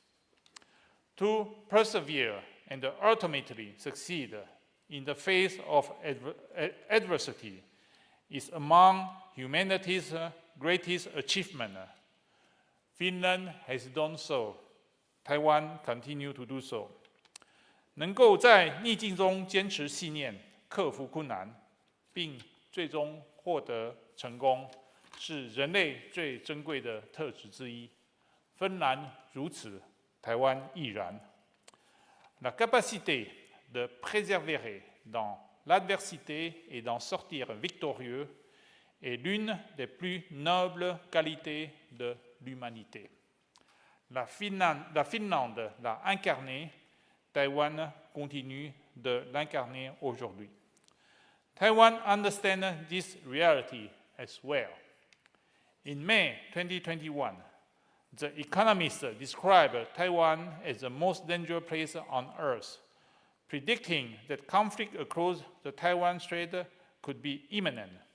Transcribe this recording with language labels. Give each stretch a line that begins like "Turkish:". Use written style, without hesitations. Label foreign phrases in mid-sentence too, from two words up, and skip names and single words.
English: To persevere and ultimately succeed in the face of adversity is among humanity's greatest achievements. Finland has done so. Taiwan continues to do so.
Chinese: 能够在逆境中坚持信念， 克服困难，并最终获得成功，是人类最珍贵的特质之一。芬兰如此，台湾亦然。
French: La capacité de persévérer dans l'adversité et d'en sortir victorieux est l'une des plus nobles qualités de l'humanité. La Finlande l'a incarné, Taïwan continue de l'incarner aujourd'hui.
English: Taiwan understands this reality as well. In May 2021, The Economist described Taiwan as the most dangerous place on Earth, predicting that conflict across the Taiwan Strait could be imminent.